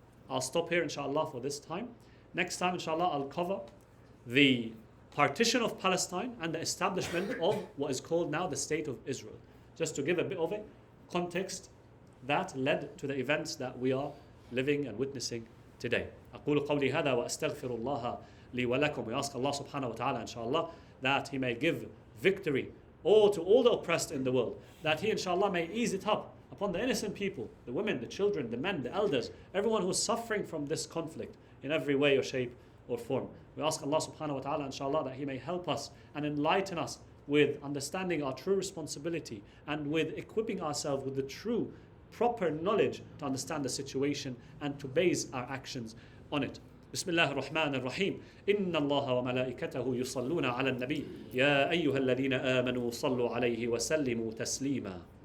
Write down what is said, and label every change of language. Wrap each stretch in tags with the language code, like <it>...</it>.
<en>I'll stop here, inshallah, for this time. Next time, inshallah, I'll cover the partition of Palestine and the establishment of what is called now the State of Israel. Just to give a bit of a context that led to the events that we are living and witnessing today.</en> <ar>أقول قولي هذا وأستغفر الله لي ولكم.</ar> <en>We ask Allah subhanahu wa ta'ala, inshallah, that He may give victory to all the oppressed in the world, that He, inshallah, may ease it up upon the innocent people, the women, the children, the men, the elders, everyone who is suffering from this conflict in every way or shape or form. We ask Allah subhanahu wa ta'ala, inshallah, that He may help us and enlighten us with understanding our true responsibility and with equipping ourselves with the true, proper knowledge to understand the situation and to base our actions on it.</en> <ar>بسم الله الرحمن الرحيم إن الله وملائكته يصلون على النبي يا أيها الذين آمنوا صلوا عليه وسلموا تسليما</ar>